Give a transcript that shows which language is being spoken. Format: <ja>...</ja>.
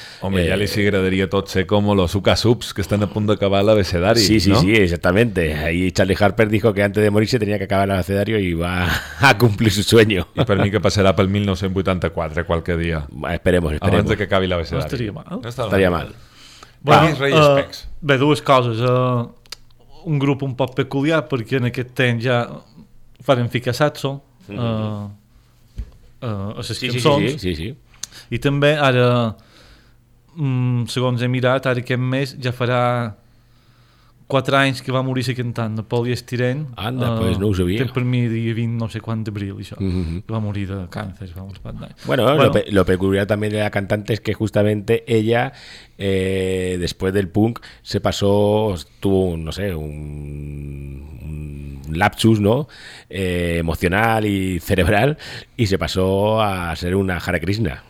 <es>Hombre, ya les agradaría todo, sé, como los Uka Subs, que están a punto de acabar el abecedario, sí, ¿no? Sí, sí, exactamente. Ahí Charlie Harper dijo que antes de morirse tenía que acabar el abecedario y va a cumplir su sueño. Y para mí que pasará para el 1984, cualquier día. Bueno, esperemos. Antes de que acabe el abecedario. No estaría mal. No estaría mal.</es> <ca>Bueno, ve, dues coses. Un grup un poc peculiar, perquè en aquest temps ja farem ficar saxo a les cançons. Sí. I també ara, segons he mirat, ara aquest mes ja farà 4 anys que va morir la cantant de Paul Estirén. Anda, pues no ho sabia. Que per mi dia 20 no sé quant d'abril, això. Mm-hmm. Va morir de càncer.</ca> <es>Bueno, lo peculiar també de la cantante és que justamente ella, después del punk, se pasó, tuvo, no sé, un lapsus, ¿no? Emocional y cerebral, y se pasó a ser una Hare Krishna.</es>